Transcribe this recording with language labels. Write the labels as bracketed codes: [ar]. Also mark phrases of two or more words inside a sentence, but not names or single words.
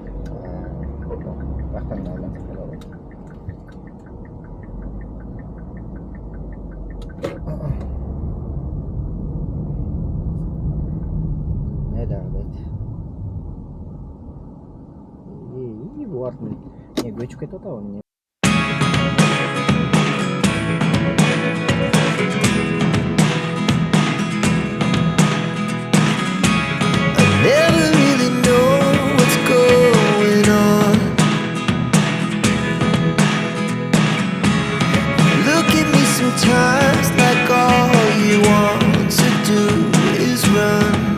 [ky] Бактан алат. Не дагы. Булардын көчүп кетип атабы? [en] Never really know what's going on. Look at me sometimes like all you want to do is run.